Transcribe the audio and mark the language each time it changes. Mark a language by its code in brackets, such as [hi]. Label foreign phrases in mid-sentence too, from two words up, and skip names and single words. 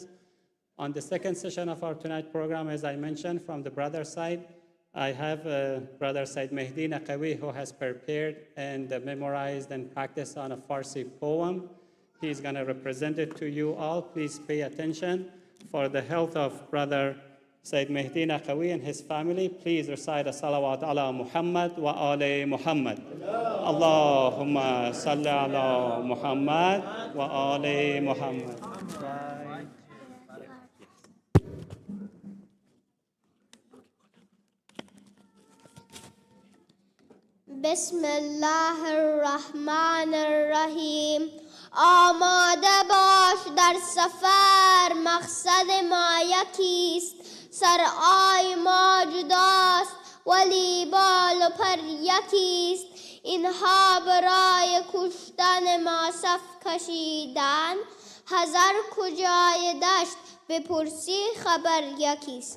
[en] On the second session of our tonight program, as I mentioned, from the brother side, I have Brother Said Mehdi Naqawi, who has prepared and memorized and practiced on a Farsi poem. He's going to represent it to you all. Please pay attention. For the health of Brother Said Mehdi Naqawi and his family, please recite a salawat [ar] على محمد وآل محمد. اللهم صل على محمد وآل محمد. بسم الله الرحمن الرحيم. [fa] آماده باش در سفر، مقصد ما یکیست، سرآی ما جداست ولی بال و پر یکیست. اینها برای کشتن ما صف کشیدن، حذر کجای دشت بپرسی خبر یکیست.